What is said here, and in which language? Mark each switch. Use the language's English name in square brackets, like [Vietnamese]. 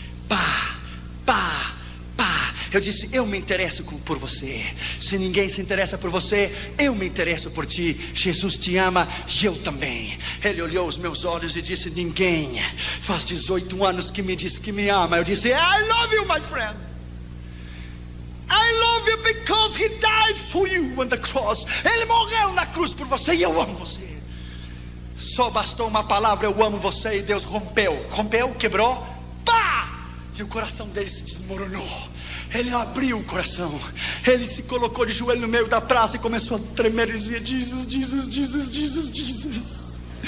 [Portuguese] Pá, pá, pá. Eu disse: eu me interesso por você. Se ninguém se interessa por você, eu me interesso por ti. Jesus te ama e eu também. Ele olhou os meus olhos e disse: ninguém faz 18 anos que me diz que me ama. Eu disse: [English] I love you, my friend. I love you because he died for you on the cross. [Portuguese] Ele morreu na cruz por você e eu amo você. Só bastou uma palavra: eu amo você, e Deus rompeu, quebrou, pá! E o coração dele se desmoronou. Ele abriu o coração. Ele se colocou de joelho no meio da praça e começou a tremer e dizia: Jesus, Jesus, Jesus, Jesus, Jesus.